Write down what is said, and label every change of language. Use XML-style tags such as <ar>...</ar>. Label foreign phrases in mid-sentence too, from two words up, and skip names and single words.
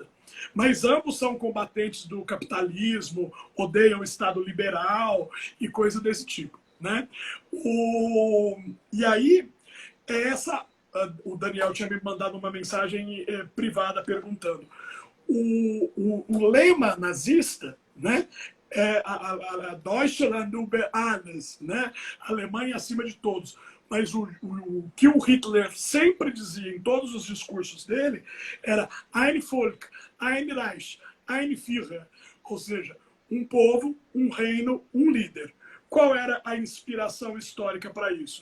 <pt>Mas ambos são combatentes do capitalismo, odeiam o Estado liberal e coisa desse tipo, né? E aí, o Daniel tinha me mandado uma mensagem privada perguntando. O lema nazista, né, a</pt> <de>Deutschland über alles,</de> <pt>né, a Alemanha acima de todos. Mas o que o Hitler sempre dizia em todos os discursos dele era</pt> <de>ein Volk, ein Reich, ein Führer.</de> <pt>Ou seja, um povo, um reino, um líder. Qual era a inspiração histórica para isso?</pt>